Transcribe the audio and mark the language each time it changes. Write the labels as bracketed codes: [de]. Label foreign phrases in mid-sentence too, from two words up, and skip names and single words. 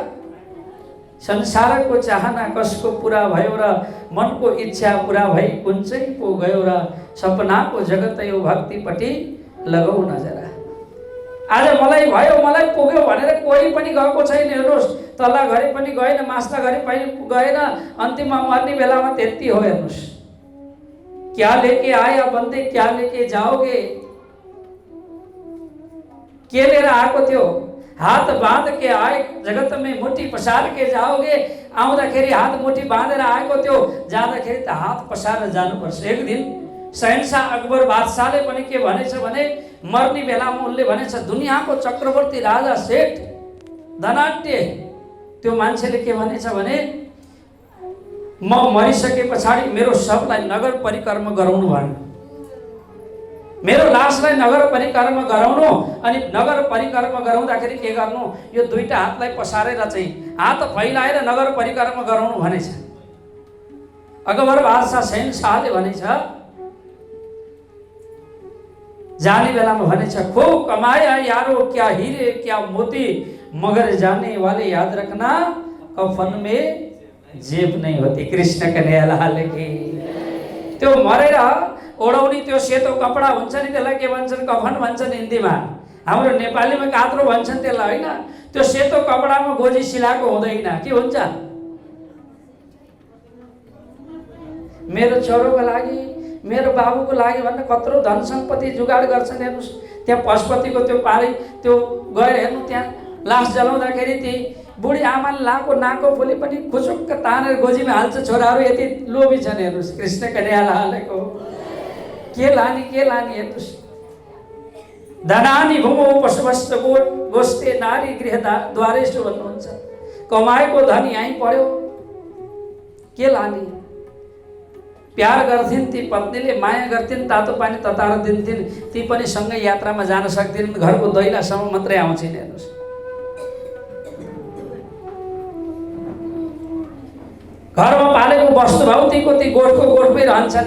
[ne] संसारको चाहना कसको पुरा भयो र मनको इच्छा पुरा भई कुन चाहिँ पो गयो र सपनाको जगत यो भक्तिपट्टि लगाऊ नजरा। आज मलाई भयो, मलाई पुग्यो भनेर कोही पनि गएको छैन। हेर्नुहोस् तल्ला घरि पनि गएन, मास्ता घरि पनि गएन, अन्तिममा मर्ने बेलामा त्यति हो। [hi] हेर्नुहोस् क्या लेके आया बन्दे, क्या लेके जाओगे? [ne] के लिएर आएको थियो? [hi] हात बाँध के आए, जगत में मुट्ठी पसार के जाओगे। [ne] आउँदाखेरि हात मुट्ठी बाँधेर आएको थियो, जाँदाखेरि त हात पसारेर जानुपर्छ। एक दिन शहनशाह अकबर बादशाहले पनि के भनेछ भने, मर्ने बेलामा उनले भनेछ, दुनियाँको चक्रवर्ती राजा सेठ धनाढ्य त्यो मान्छेले के भनेछ भने, म मरिसके पछाडि मेरो शवलाई नगर परिक्रमा गराउनु भएन, मेरो लासलाई नगर परिक्रमा गराउनु, अनि नगर परिक्रमा गराउँदाखेरि के गर्नु, यो दुईटा हातलाई पसारेर चाहिँ हात फैलाएर नगर परिक्रमा गराउनु भनेछ। अकबर बादशाह शहनशाहले भनेछ, जाने बेलामा भनेछ, [hi] खूब कमाया यारो, क्या हीरे क्या मोती, मगर जाने वाले याद रखना कफन में जेब नहीं होती। कृष्ण कन्हैया लाल की। [ne] त्यो मरेर ओढाउने त्यो सेतो कपडा हुन्छ नि, त्यसलाई के भन्छन्? कफन भन्छन् हिन्दीमा। हाम्रो नेपालीमा कात्रो भन्छन् त्यसलाई, होइन? त्यो सेतो कपडामा गोजी सिलाएको हुँदैन, के हुन्छ? मेरो छोरोको लागि, मेरो बाबुको लागि भनेर कत्रो धन सम्पत्ति जुगाड गर्छन्। हेर्नुहोस्, त्यहाँ पशुपतिको त्यो पारी त्यो गएर हेर्नु, त्यहाँ लास जलाउँदाखेरि ती बुढी आमाले लाको नाको फुली पनि खुचुक्क तानेर गोजीमा हाल्छ। छोराहरू यति लोभी छन्। हेर्नुहोस्, कृष्ण कन्हैया हालेको के लाने हेर्नुहोस्। [sa] धनानी भूमो पशुभस्त गोष्ठे नारी गृह द्वारेषु भन्नुहुन्छ। [ne] कमाएको धन यहीँ पढ्यो, के लाने? प्यार गर्थिन् ती पत्नीले, माया गर्थिन्, तातो पानी तताएर दिन्थिन्, ती पनि सँगै यात्रामा जान सक्दिन्, घरको दैलासम्म मात्रै आउँछिन्। हेर्नुहोस्, घरमा पालेको वस्तु भौतिकको ती गोठको गोठमै रहन्छन्।